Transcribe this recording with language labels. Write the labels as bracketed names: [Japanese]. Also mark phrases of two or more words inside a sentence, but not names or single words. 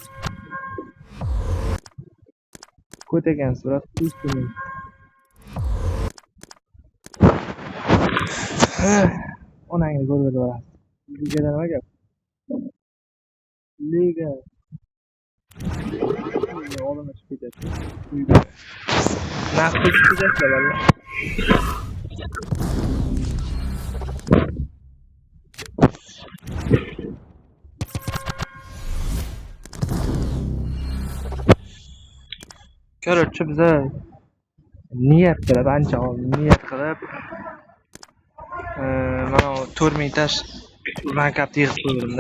[Uzbek] Ko't ekansiz, biroq [Russian] хуй с ним. [Uzbek] Onangni ko'rib borasiz. Ligada nima gap? Liga. Olimga chiqib ketadi. Naqd chiqib ketadi valla. Короче, biza niyat qilib, ancha niyat qilib mana 4000 tash bankapni yig'ib qo'ydim-da.